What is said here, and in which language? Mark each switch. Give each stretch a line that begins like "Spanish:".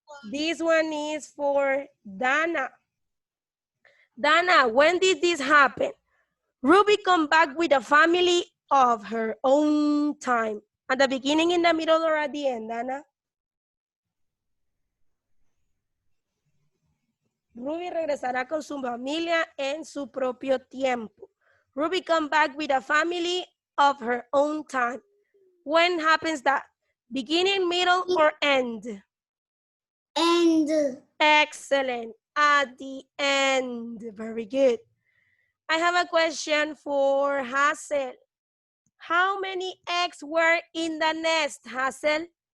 English: This one is for Dana. Dana, when did this happen? Ruby come back with a family of her own time. At the beginning, in the middle, or at the end, Dana?
Spanish: Ruby regresará con su familia en su propio tiempo.
English: Ruby come back with a family of her own time. When happens that? Beginning, middle, or end? End. Excellent. At the end. Very good. I have a question for Hazel. How many eggs were in the nest, Hazel?